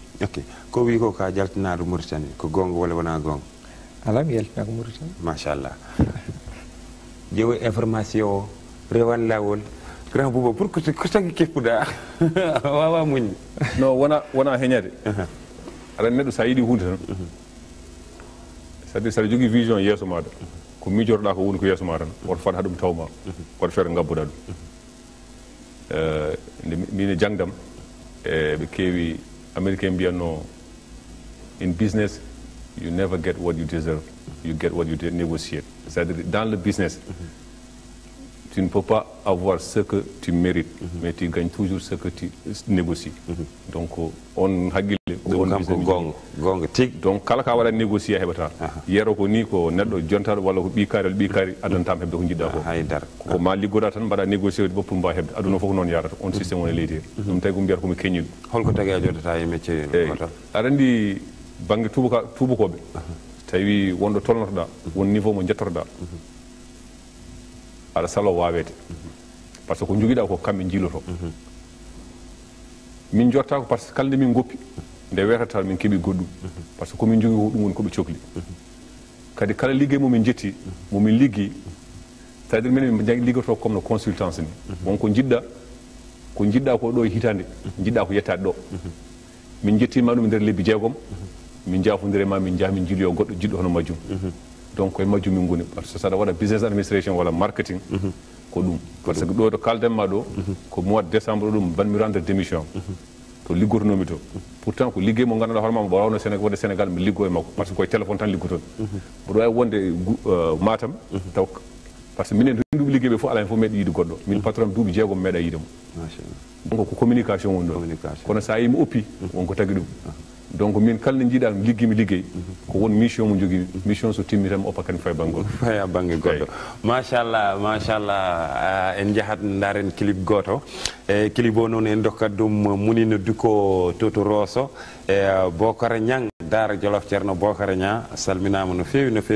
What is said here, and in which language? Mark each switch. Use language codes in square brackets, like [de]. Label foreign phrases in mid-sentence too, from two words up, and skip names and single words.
[ff] ok ko wi ko ka jaltinaɗo Mauritanie ko gonga walla wona gonga ala mi yaltina ko Mauritanie machallah ƴeewo information o rewan lawol [fr] grand Bouba [ff] pour ko tagui keppuɗa wawa muñ non wona heñade aɗa neɗɗo sa yiiɗi hunde tan [fr] c'est à dire [ff] saɗa jogui vision yeeso maɗa ko mijoroɗa ko woni ko yeeso ma tan woto fat haɗum tawma woto feere ngabbuɗa ɗum min e jangdam ɓe keewi américain mbiyanno [en] in business you never get what you deserve you get what you negotiate [fr] c'est à dire dans le business tu ne peux pas avoir ce que tu mérites mais tu gagnes toujours ce que tu négocies donc [ff] on haqqille ɗum kam ko gonga tigui donc kala ka waɗa négocié a heɓata yeero ko ni ko neɗɗo jontaɗo walla ko ɓikari addantama heɓde ko jiɗɗa ko haydara ko ma liggoɗa tan mbaɗa négocié ɗi pour mbawa heɓde aduna fof noon yarata on systéme woni leydi he ɗum tawi ko mbiyata komi keññiɗo holko tagui a joddata e métier oto aɗa andi banggue tubakoɓe tawi wonɗo tolnotoɗa won niveau mo jettotoɗa aɗa salo wawede [fr] par ce que [ff] ko joguiɗa ko kamɓe jiiloto min jotta ko [fr] par ce que [ff] kala nde min goppi nde wetata min keeɓi goɗɗum [fr] par ce que [ff] komin jogui ɗum woni koɓe cohli kadi kala ligguey momin jetti momin liggui [fr] c'est à dire [ff] minen min liggoto comme no consultance ni wonko jiɗɗa ko ɗo e hitande jiɗɗa ko yettade ɗo min jettima ɗum e nder lebbi jeegom min jafodirema min jaa min jiiloyo goɗɗo jiɗɗo hono majjum donc koye majjum min goni par ce que saɗa waɗa [en] business administration [ff] walla marketing ko ɗum [fr] par ce que [ff] ɗo to kaldanma ɗo ko [fr] mois de décembre [ff] ɗum banmi [fr] rendre démission [ff] to liggotonomi to pourtant ko liggey mo ganduɗa hoorema mo wawno Sénégal wonde Sénégal mi liggo e makko [fr] par ce que [ff] koye téléphone tan liggoton mboɗo wawi wonde Matam taw [fr] par ce que [ff] minen renduɓe liggey ɓe fof ala hen fof meeɗa yiide goɗɗo min patron duuɓi jeegom meeɗa yiide mo donc ko communication woni ɗo kono sa yimi oppi wonko tagui ɗum donc min kala ne jiiɗa mi liggey ko won mission mo jogui mission so timmi tan mi oppa kadi fay banggol faya banggue goɗɗo machallah en jahat daren clip goto e clip o noon en dokkat ɗum Munino Dicko Toto Rosso e Bocara Niang Daara Jolof ceerno Bocara Niang salminama no fewi